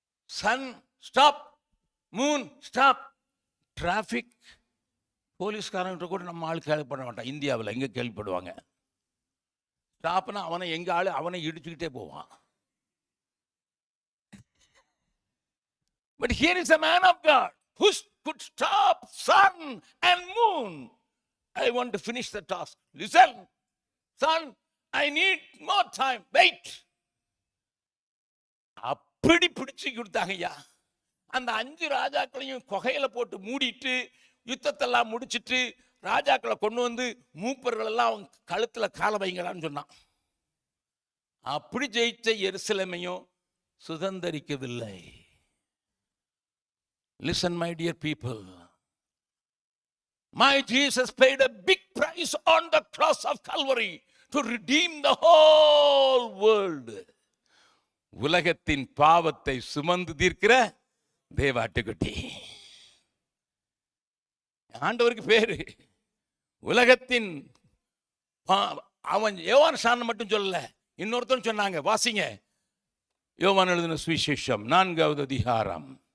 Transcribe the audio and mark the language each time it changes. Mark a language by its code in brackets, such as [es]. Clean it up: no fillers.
[en] Sun stop, moon stop. [ta] Traffic போலீஸ்காரன் கூட நம்ம ஆள் கேள்விப்பட மாட்டான். இந்தியாவில் எங்க கேள்விப்படுவாங்க? ஸ்டாப்னா அவனை எங்க ஆளு அவனை இடிச்சுக்கிட்டே போவான். [en] But here is a man of God who could stop sun and moon. I want to finish the task. Listen, son, I need more time. Wait. [ta] அப்படி பிடிச்சு கொடுத்தாங்கய்யா. அந்த 5 ராஜாக்களையும் கொகையில போட்டு மூடிட்டு யுத்தத்தெல்லாம் முடிச்சிட்டு ராஜாக்களை கொண்டு வந்து மூப்பர்கள் எல்லாம் அவங்க கழுத்துல கால வைங்களான்னு சொன்னான். அப்படி ஜெயிச்ச எருசலேமையும் சுதந்தரிக்கவில்லை. [en] Listen, my dear people. My Jesus paid a big price on the cross of Calvary to redeem the whole world. [ta] உலகத்தின் பாவத்தை சுமந்து தீர்க்கிற தேவாட்டுக்குட்டி. ஆண்டவருக்கு பேரு. உலகத்தின் அவன் யோவான் சாணம் மட்டும் சொல்லல, இன்னொருத்தன் சொன்னாங்க. வாசிங்க யோவான் எழுதின சுவிசேஷம் 4வது அதிகாரம்.